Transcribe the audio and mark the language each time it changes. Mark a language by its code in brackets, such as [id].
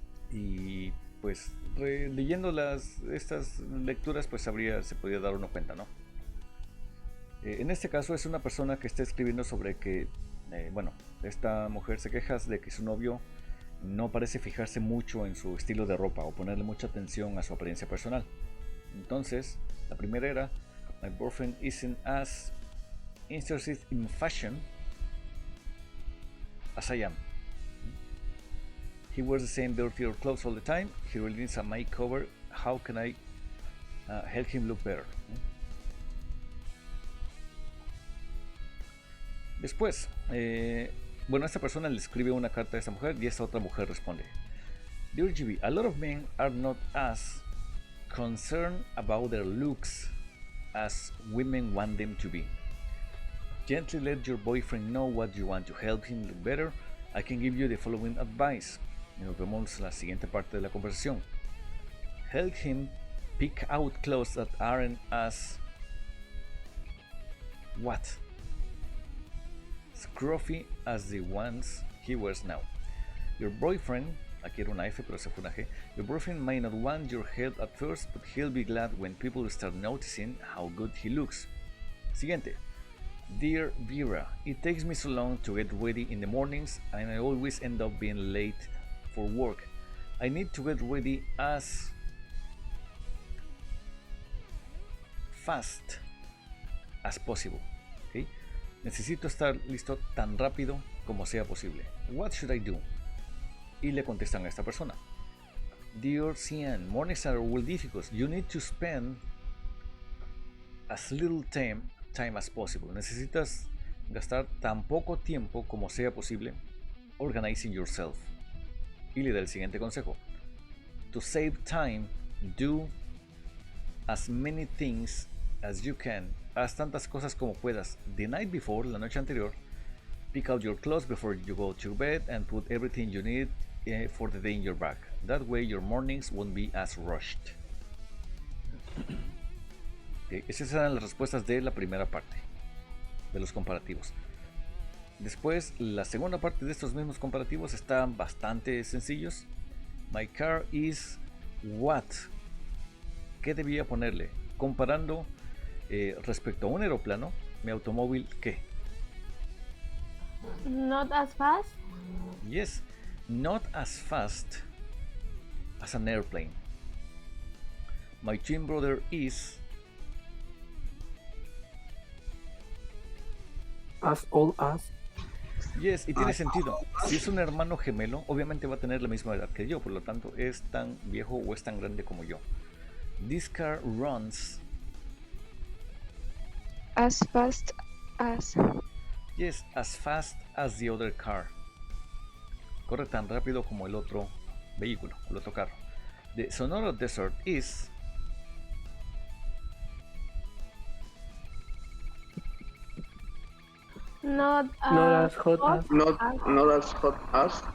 [es] Y pues leyendo estas lecturas pues se podía dar uno cuenta, ¿no? En este caso es una persona que está escribiendo sobre que, bueno, esta mujer se queja de que su novio no parece fijarse mucho en su estilo de ropa o ponerle mucha atención a su apariencia personal. Entonces, la primera era: [en] My boyfriend isn't as interested in fashion as I am. He wears the same dirty clothes all the time. He really needs a makeover. How can I help him look better? [es] Después, bueno, esta persona le escribe una carta a esta mujer y esta otra mujer responde: [en] Dear GB, a lot of men are not as concerned about their looks as women want them to be. Gently let your boyfriend know what you want to help him look better. I can give you the following advice. [es] Y nos vemos en la siguiente parte de la conversación. [en] Help him pick out clothes that aren't as what? Scruffy as the ones he wears now. Your boyfriend, [es] aquí era una F pero se fue una G. [en] Your boyfriend may not want your help at first, but he'll be glad when people start noticing how good he looks. [es] Siguiente. [en] Dear Vera, it takes me so long to get ready in the mornings and I always end up being late for work. I need to get ready as fast as possible. Okay? [es] Necesito estar listo tan rápido como sea posible. [en] What should I do? [es] Y le contestan a esta persona: [en] Dear Cian, mornings are really difficult. You need to spend as little time time as possible. [es] Necesitas gastar tan poco tiempo como sea posible [en] organizing yourself. [es] Y le da el siguiente consejo. [en] To save time, do as many things as you can. [es] Haz tantas cosas como puedas. [en] The night before, [es] la noche anterior, [en] pick out your clothes before you go to bed and put everything you need for the day in your bag. That way your mornings won't be as rushed. [es] Okay, esas eran las respuestas de la primera parte de los comparativos. Después, la segunda parte de estos mismos comparativos están bastante sencillos. [en] My car is what? [es] ¿Qué debía ponerle? Comparando respecto a un aeroplano, mi automóvil, ¿qué? [en] Not as fast. Yes, not as fast as an airplane. My twin brother is As old as. [es] yes, y tiene sentido. Si es un hermano gemelo, obviamente va a tener la misma edad que yo, por lo tanto es tan viejo o es tan grande como yo. [en] This car runs. As fast as. Yes, as fast as the other car. Corre tan rápido como el otro vehículo, el otro carro. The Sonora Desert is. Not Not as hot as. Not as hot as.